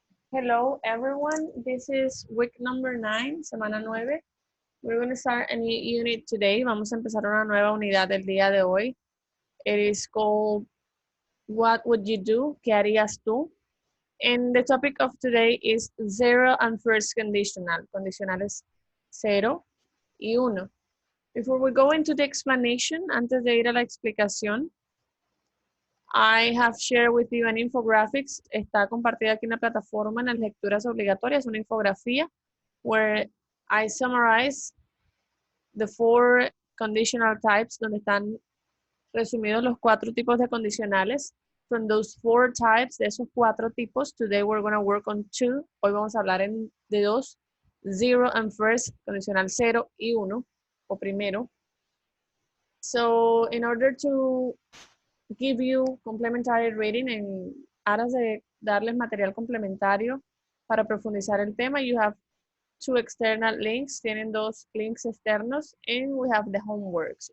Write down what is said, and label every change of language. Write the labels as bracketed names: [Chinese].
[English] Hello everyone, this is week number 9, [Spanish] semana 9. [English] We're going to start a new unit today. [Spanish] Vamos a empezar una nueva unidad el día de hoy. [English] It is called What Would You Do? [Spanish] ¿Qué harías tú? [English] And the topic of today is zero and first conditional. [Spanish] Condicionales 0 y 1. [English] Before we go into the explanation, [Spanish] antes de ir a la explicación, [English] I have shared with you an infographics. [Spanish] Está compartida aquí en la plataforma en las lecturas obligatorias, una infografía [English] where I summarize the 4 conditional types, [Spanish] donde están resumidos los 4 tipos de condicionales. [English] From those 4 types, [Spanish] de esos 4 tipos, [English] today we're going to work on 2. [Spanish] Hoy vamos a hablar de 2, [English] zero and first, [Spanish] condicional 0 y 1, o primero. [English] So, in order to give you complementary reading, [Spanish] en aras de darles material complementario para profundizar el tema, [English] you have 2 external links, [Spanish] tienen 2 links externos, [English] and we have the homeworks.